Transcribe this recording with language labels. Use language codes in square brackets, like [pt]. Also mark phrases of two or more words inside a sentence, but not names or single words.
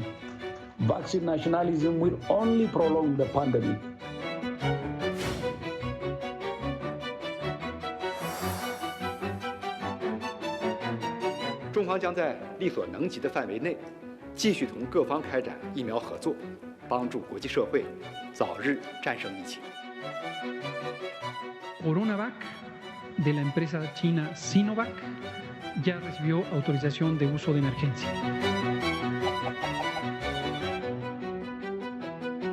[en] Vaccine nationalism will only prolong the pandemic. [zh] 中方将在力所能及的范围内，继续同各方开展疫苗合作，帮助国际社会早日战胜疫情。 [es] CoronaVac de la empresa china Sinovac ya recibió autorización de uso de emergencia.